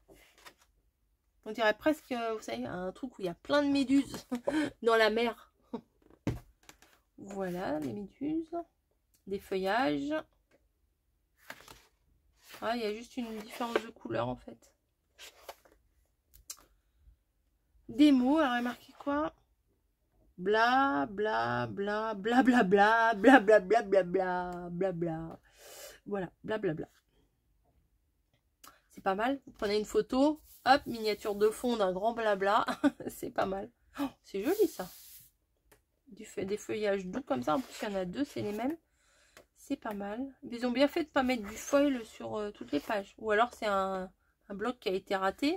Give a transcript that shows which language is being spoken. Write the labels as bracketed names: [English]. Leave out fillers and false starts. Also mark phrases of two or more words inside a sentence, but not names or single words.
[French] On dirait presque, vous savez, un truc où il y a plein de méduses dans la mer. Voilà, les méduses. Des feuillages. Ah, il y a juste une différence de couleur, en fait. Des mots, alors il y a marqué quoi? Bla, bla, bla, bla, bla, bla, bla, bla, bla, bla, bla, bla, bla. Voilà, bla, bla, bla. C'est pas mal. Vous prenez une photo, hop, miniature de fond d'un grand blabla. C'est pas mal. Oh, c'est joli ça. Des feuillages doux comme ça. En plus, il y en a 2, c'est les mêmes. C'est pas mal. Ils ont bien fait de ne pas mettre du foil sur toutes les pages. Ou alors, c'est un bloc qui a été raté.